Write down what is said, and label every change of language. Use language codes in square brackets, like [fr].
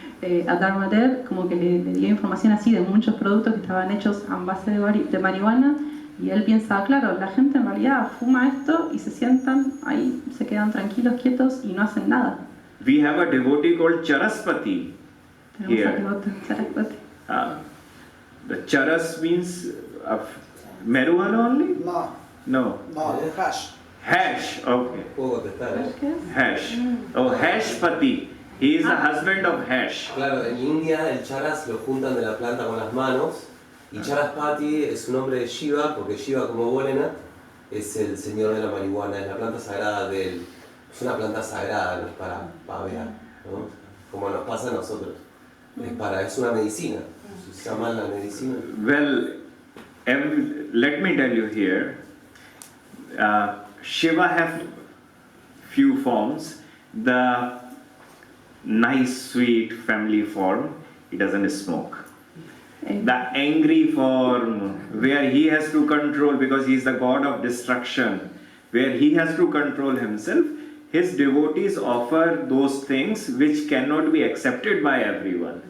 [es] Identidad como que le dio información así de muchos productos que estaban hechos a base de marihuana y él piensa, claro, la gente en realidad fuma esto y se sientan ahí, se quedan tranquilos, quietos y no hacen nada. [en] We have a devotee called Charaspati here. The charas means marijuana only? No. Hash. Hash, okay. [es] Puedo contestar, [en] Hash. Oh, Hashpati. He is the husband of Hash. [es] Claro, en India el charas lo juntan de la planta con las manos y Charaspati es un nombre de Shiva, porque Shiva como Bolena es el señor de la marihuana, es la planta sagrada de él. Es una planta sagrada, no es para pavear, ¿no? Como nos pasa a nosotros. Es una medicina, se llama la medicina. [en] Well, let me tell you here, Shiva have few forms. The nice, sweet family form, he doesn't smoke. The angry form, where he has to control because he is the god of destruction, where he has to control himself, his devotees offer those things which cannot be accepted by everyone.